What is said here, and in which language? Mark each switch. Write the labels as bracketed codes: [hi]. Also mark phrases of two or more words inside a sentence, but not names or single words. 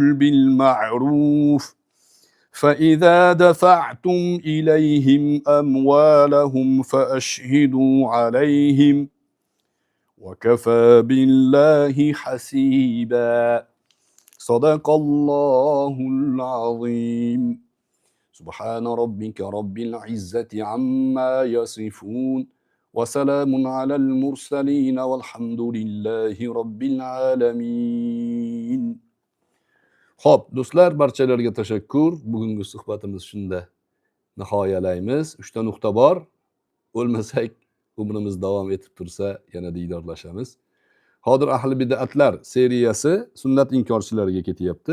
[ar] بالمعروف فإذا دفعتم إليهم أموالهم فأشهدوا عليهم وكفى بالله حسيبا صدق الله العظيم سبحان ربك رب العزة عما يصفون وسلام على المرسلين والحمد لله رب العالمين. [uz] Xo'p, do'stlar, barchalarga tashakkur. Bugungi suhbatimiz shunda nihoyalaymiz. 3 ta nuqta bor. O'lmasak, umrimiz davom etib tursa, yana diydorlashamiz. Hozir ahli bid'atlar seriyasi sunnat inkorchilariga ketyapti.